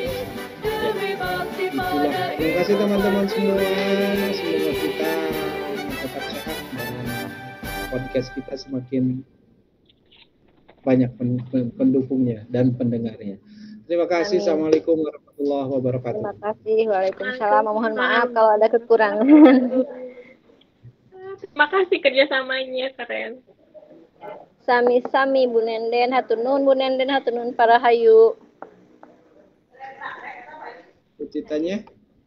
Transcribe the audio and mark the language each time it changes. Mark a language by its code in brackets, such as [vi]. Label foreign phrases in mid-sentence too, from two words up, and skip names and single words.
[id] Itulah, terima kasih teman-teman semua, semoga kita tetap sehat dan podcast kita semakin banyak pendukungnya dan pendengarnya. Terima kasih. Amin. [ar] السلام عليكم ورحمة الله وبركاته. [id] Terima kasih. Waalaikumsalam. Mohon maaf kalau ada kekurangan. Terima kasih kerjasamanya, keren. [su] Sami-sami Bu Nenden, hatunun Bu Nenden, hatunun para hayu. [id] Ceritanya